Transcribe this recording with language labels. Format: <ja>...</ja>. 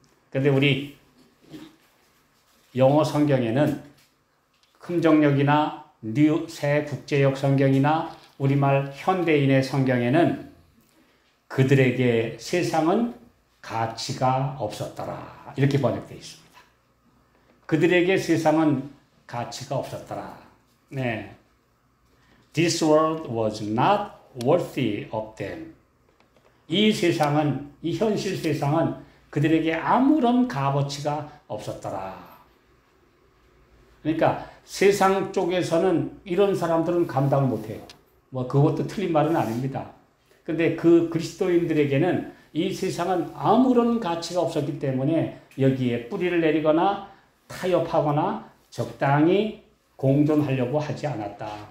<ko>그런데 우리 영어 성경에는 금정역이나 새 국제역 성경이나 우리말 현대인의 성경에는 그들에게 세상은 가치가 없었더라 이렇게 번역되어 있습니다. 그들에게 세상은 가치가 없었더라. 네.</ko> <en>This world was not worthy of them.</en> <ko>이 세상은, 이 현실 세상은 그들에게 아무런 값어치가 없었더라. 그러니까 세상 쪽에서는 이런 사람들은 감당을 못해요. 뭐 그것도 틀린 말은 아닙니다. 근데 그 그리스도인들에게는 이 세상은 아무런 가치가 없었기 때문에 여기에 뿌리를 내리거나 타협하거나 적당히 공존하려고 하지 않았다.</ko>